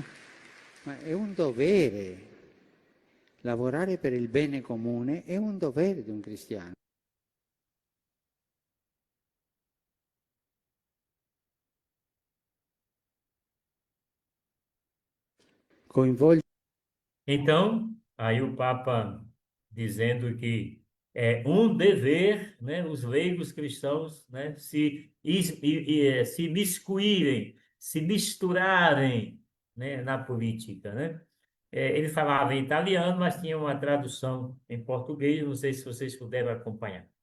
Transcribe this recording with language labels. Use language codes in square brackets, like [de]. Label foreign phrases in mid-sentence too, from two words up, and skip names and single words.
[it] Ma è un dovere. Lavorare per il bene comune è un dovere di un cristiano. Coinvolgere. [pt] Então, aí o Papa dizendo que é um dever, né, os leigos cristãos, né, se miscuírem, se misturarem, né, na política, né? Ele falava em italiano, mas tinha uma tradução em português, não sei se vocês puderam acompanhar.